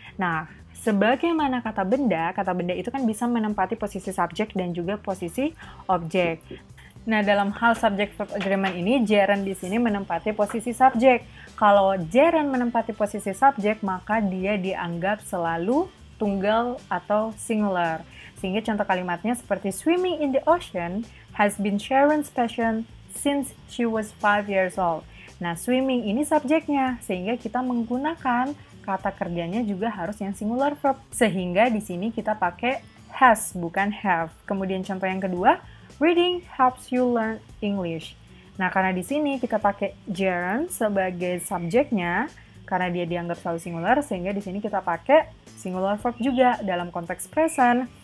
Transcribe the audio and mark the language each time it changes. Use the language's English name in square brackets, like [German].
[Indonesian] Nah, sebagaimana kata benda itu kan bisa menempati posisi subjek dan juga posisi objek. Nah, dalam hal subject verb agreement ini, gerund di sini menempati posisi subjek. Kalau gerund menempati posisi subjek, maka dia dianggap selalu tunggal atau singular. Sehingga contoh kalimatnya seperti [English] swimming in the ocean has been Sharon's passion since she was 5 years old. [Indonesian] Nah, swimming ini subjeknya, sehingga kita menggunakan kata kerjanya juga harus yang singular verb. Sehingga di sini kita pakai has, bukan have. Kemudian contoh yang kedua, [English] reading helps you learn English. [Indonesian] Nah, karena di sini kita pakai gerund sebagai subjeknya, karena dia dianggap selalu singular, sehingga di sini kita pakai singular verb juga dalam konteks present.